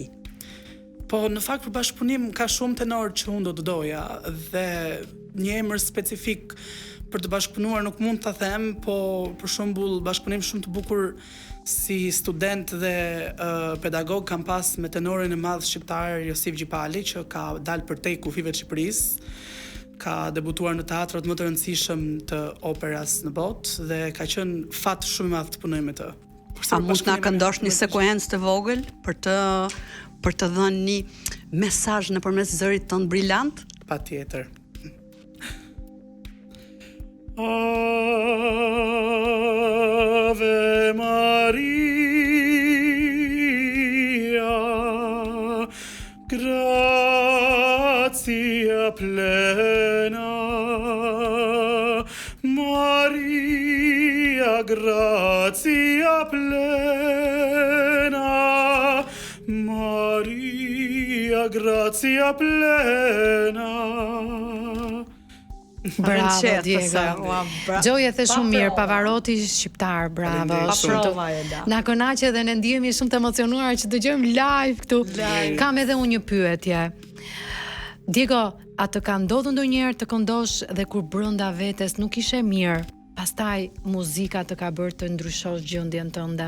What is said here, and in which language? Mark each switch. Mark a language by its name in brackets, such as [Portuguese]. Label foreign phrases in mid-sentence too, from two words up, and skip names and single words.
[Albanian] Po, në fakt për bashkëpunim ka shumë tenor që unë do të doja dhe një emër specifik për të bashkëpunuar nuk mund ta them, po për shembull bashkëpunim shumë të bukur si student dhe pedagog kam pas me tenorin e madh shqiptar Josif Gjipali, që ka dalë përtej kufive të Shqipërisë, ka debutuar në teatrat më të rëndësishëm të operas në botë dhe ka qenë fat shumë i madh të punoj me të. A mund të na këndosh një sekuencë të vogël për të dhënë një mesazh nëpërmes zërit tënd brillant? Patjetër. [Latin] Ave Maria, gratia plena, Maria, gratia plena, Maria, gratia plena. [Albanian] Bravo, Diego. Gjoja the shumë mirë, Pavarotti shqiptar, bravo. Na kënaq edhe ne ndihemi shumë të emocionuar që dëgjojmë live këtu. Kam edhe unë një pyetje. Diego, a të ka ndodhur ndonjëherë të këndosh dhe kur brenda vetes nuk ishe mirë, pastaj muzika të ka bërë të ndryshosh gjendjen tënde?